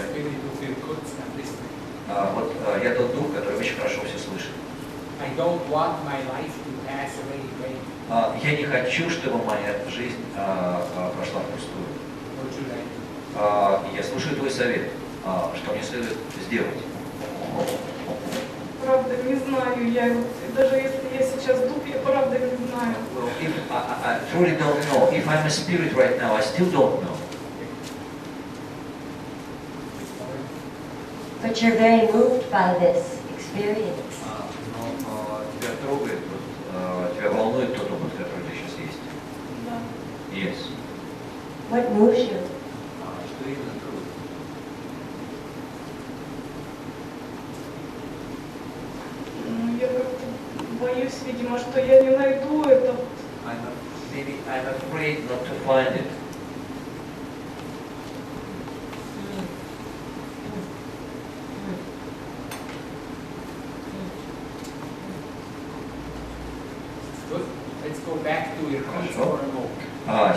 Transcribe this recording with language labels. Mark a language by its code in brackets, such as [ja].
[en] Spirit who feel good and listening. [ru] вот я тот дух, который очень хорошо все слышит. [en] I don't want my life to pass away in vain. [ru] Я не хочу, чтобы моя жизнь прошла впустую. [en] What should I do? [ru] Я слушаю твой совет, что мне следует сделать. Правда, не знаю, я вот, даже если я сейчас дух, я правда не знаю. [en] If I truly don't know. If I'm a spirit right now, I still don't know. But you're very moved by this experience. [ru] Но тебя трогает, тебя волнует тот опыт, который ты сейчас есть. Да. [en] Yes. What moves you? [ru] Что именно трогает? Ну, я как-то боюсь, видимо, что я не найду это. [en] Maybe I'm afraid not to find it. Good. Let's go back to Irkutsk for a moment.